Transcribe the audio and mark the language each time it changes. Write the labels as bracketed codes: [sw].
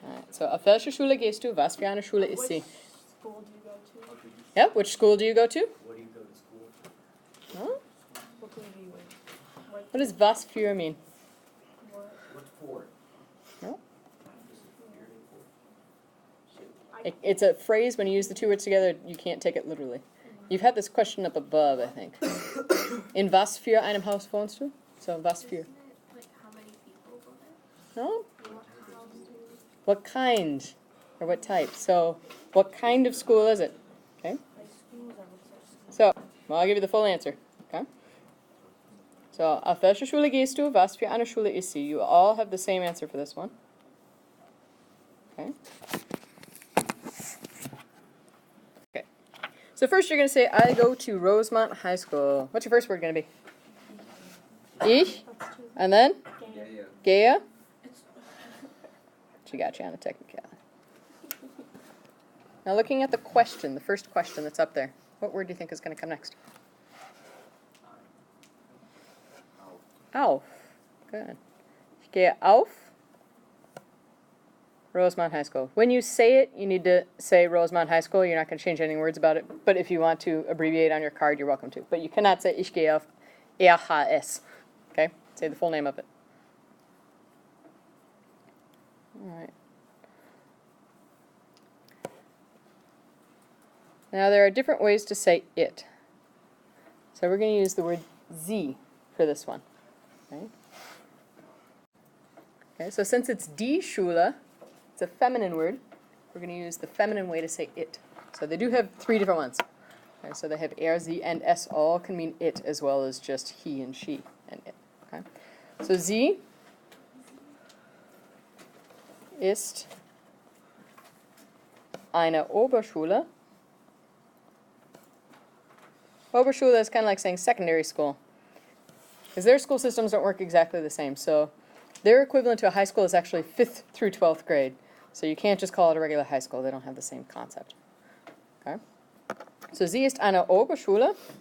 [de] So, auf welche Schule gehst du? Was für eine Schule ist sie? [en] School do you go to? Yeah, which school do you go to? What do you go to school? Huh? What grade do you in? What does was für mean? What? What's for? No? Shoot. It's a phrase when you use the two words together, you can't take it literally. You've had this question up above, I think. [de] In was für einem Haus wohnst du? So, was für? [en] Isn't it like how many people go there? No? What house do you? What kind? Or what type? So, what kind of school is it? Okay? Like schools, I would say. So, well, I'll give you the full answer. Okay? [de] So, auf welche Schule gehst du? Was für eine Schule ist sie? [en] You all have the same answer for this one. Okay? Okay. So first you're going to say, I go to Rosemont High School. What's your first word going to be? [de] Ich. [en] That's two. And then? Yeah. [de] Gehe. [en] She got you on the technicality. Now looking at the question, the first question that's up there, what word do you think is going to come next? [de] Auf. [en] Good. [de] Ich gehe auf Rosemont High School. [en] When you say it, you need to say Rosemont High School. You're not going to change any words about it. But if you want to abbreviate on your card, you're welcome to. But you cannot say [de] Ich gehe auf RHS. [en] Okay? Say the full name of it. All right. Now there are different ways to say it. So we're going to use the word sie for this one. Okay, so since it's die Schule, it's a feminine word, we're going to use the feminine way to say it. So they do have three different ones. Okay, so they have er, sie, and es all can mean it as well as just he and she and it. Okay? [de] So sie ist eine Oberschule. [en] Oberschule is kind of like saying secondary school, because their school systems don't work exactly the same. So their equivalent to a high school is actually 5th through 12th grade. So you can't just call it a regular high school. They don't have the same concept. Okay? [de] So sie ist eine Oberschule.